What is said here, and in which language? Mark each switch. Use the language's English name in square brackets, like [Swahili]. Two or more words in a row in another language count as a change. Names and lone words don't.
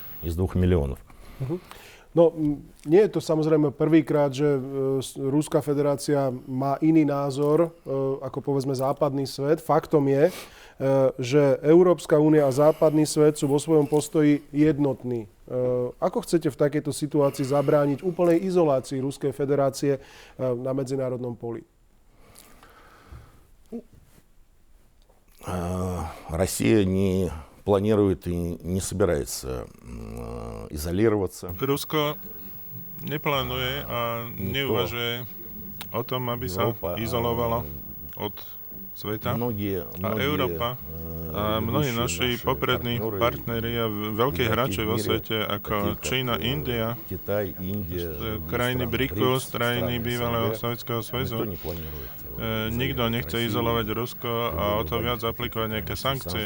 [Slovak] No, nie je to samozrejme prvýkrát, že Ruská federácia má iný názor ako povedzme západný svet. Faktom je, že Európska únia a západný svet sú vo svojom postoji jednotní. Ako chcete v takejto situácii zabrániť úplnej izolácii Ruskej federácie na medzinárodnom poli? [Russian] Россия не планирует и не собирается изолироваться. [Slovak] Rusko neplánuje a neuvažuje o tom, aby sa izolovalo od sveta. A Európa a mnohí naši poprední partneri a veľkí hráči vo svete ako Čína, India, krajiny BRICu, krajiny bývalého Sovietskeho zväzu, nikto nechce izolovať Rusko a o to viac aplikovať nejaké sankcie.